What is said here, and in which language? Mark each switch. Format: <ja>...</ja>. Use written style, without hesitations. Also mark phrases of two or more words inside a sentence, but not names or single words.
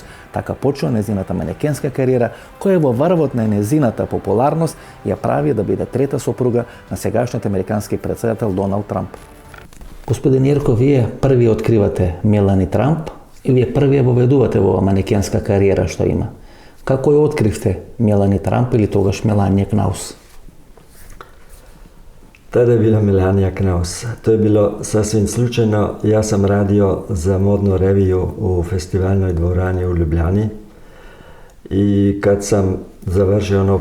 <mk>Така почува незината манекенска кариера, која во врвот на незината популарност ја прави да биде трета сопруга на сегашниот американски председател Доналд Трамп. Господин Јерко, вие први откривате Мелани Трамп и вие првија воведувате во манекенска кариера што има. Како ја откривте Мелани Трамп или тогаш Меланија Кнаус?</mk> <hr>Tada je bila Melanija Knaus. To je bilo sasvim slučajno. Ja sam radio za modnu reviju u festivalnoj dvorani u Ljubljani i kad sam završio ono</hr>